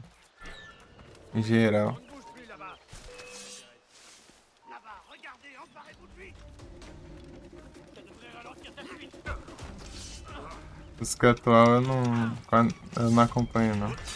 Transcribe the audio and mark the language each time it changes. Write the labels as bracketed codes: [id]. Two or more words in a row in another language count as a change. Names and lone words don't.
[pt] Em geral. [fr] On ne bouge plus là-bas. Là-bas, regardez, emparez-vous de lui. Ça devrait ralentir ta fuite. [pt] Música atual eu não acompanho, não.